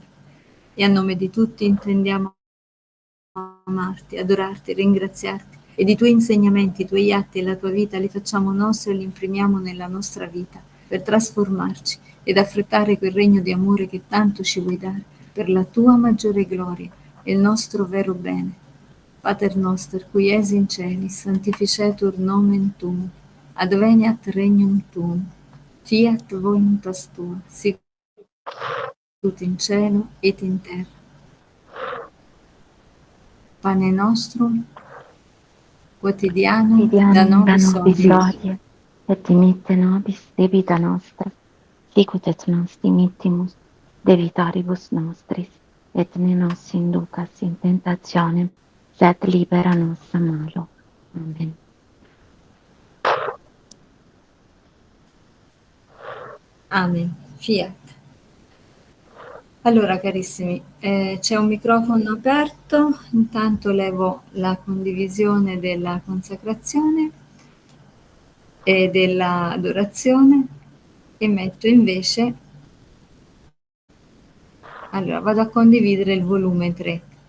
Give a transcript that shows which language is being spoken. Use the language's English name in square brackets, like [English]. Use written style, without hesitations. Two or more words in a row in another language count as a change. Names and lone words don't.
[Italian] E a nome di tutti intendiamo amarti, adorarti, ringraziarti ed i tuoi insegnamenti, i tuoi atti e la tua vita li facciamo nostri e li imprimiamo nella nostra vita per trasformarci ed affrettare quel regno di amore che tanto ci vuoi dare per la tua maggiore gloria e il nostro vero bene. [Latin] Pater noster, qui es in celis, sanctificetur nomen tuum, adveniat regnum tuum, fiat voluntas tua, sicut in cielo et in terra. Pane nostrum quotidianum da Quotidianum da nobis nobis hodie, hodie, et dimitte nobis debita nostra, sicut et nos dimittimus debitoribus nostris, et ne nos inducas in tentationem, sed libera nos a malo. Amen. amen, fiat. [Italian] Allora carissimi, c'è un microfono aperto, intanto levo la condivisione della consacrazione e dell'adorazione e metto invece, allora vado a condividere il volume 3.